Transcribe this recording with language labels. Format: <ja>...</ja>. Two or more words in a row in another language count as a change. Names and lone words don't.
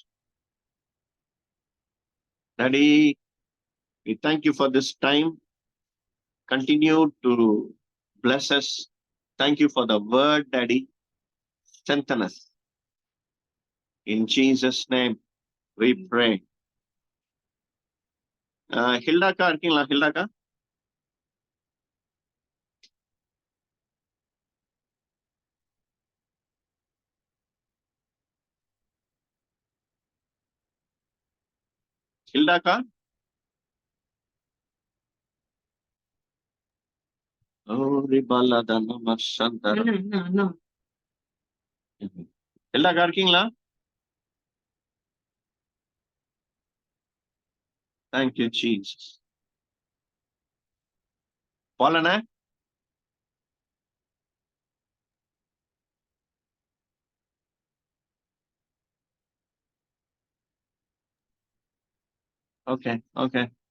<en>Daddy, we thank you for this time. Continue to bless us. Thank you for the word, Daddy. Strengthen us. In Jesus' name, we pray.</en> <ta>Hildaka, இருக்கீங்களா Hildaka? Hildaka? Oh, Ribalada namashanta.</ta> <en>no.</en> <ta>Hildaka, இருக்கீங்களா?</ta> <en>Thank you, Jesus. Paulana? Okay, okay.</en>